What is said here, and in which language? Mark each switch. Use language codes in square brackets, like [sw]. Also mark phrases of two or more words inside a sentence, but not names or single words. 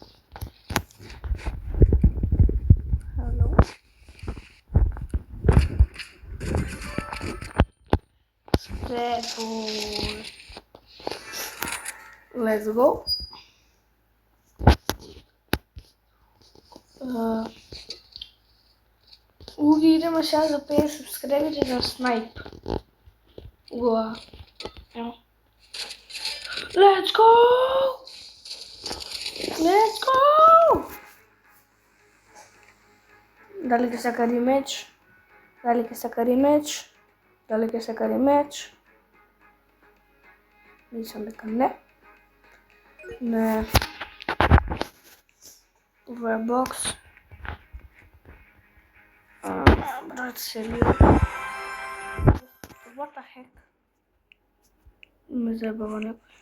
[en] Hello. Stable. Let's go. [mk] Идеме сега за 50 субскрайбери на снайп. [en] Уа. Let's go! Let's go! [mk] Дали ќе сака ремеч? Дали ќе сака ремеч? Мислам дека не. Не. Ова е бокс. Брат, сериозно. [en] What the heck? [mk] Ме заебава некој.